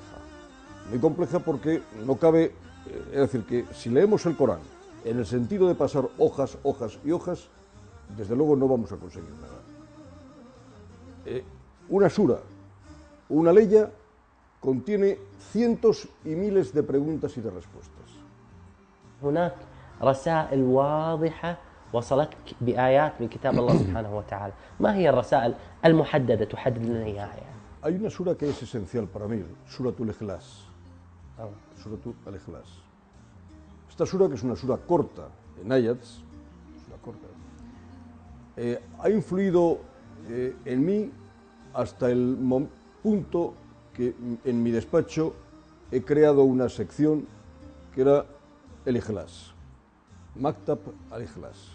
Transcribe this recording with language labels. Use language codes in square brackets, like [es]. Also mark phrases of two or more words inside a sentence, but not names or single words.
[es] Muy compleja porque no cabe, es decir, que si leemos el Corán en el sentido de pasar hojas, hojas y hojas, desde luego no vamos a conseguir nada. Una sura, una leya, contiene cientos y miles de preguntas y de respuestas. [ar] هناك رسائل واضحة وصلتك بآيات من كتاب الله سبحانه وتعالى. ما هي الرسائل المحددة تحدد لنا إياها يعني؟ [es] Hay una sura que es esencial para mí, Suratul Ikhlas. Suratul Ikhlas. Esta sura, que es una sura corta, en ayats, ha influido en mí hasta el punto que en mi despacho he creado una sección que era el Ikhlas, Maktab al-Ikhlas.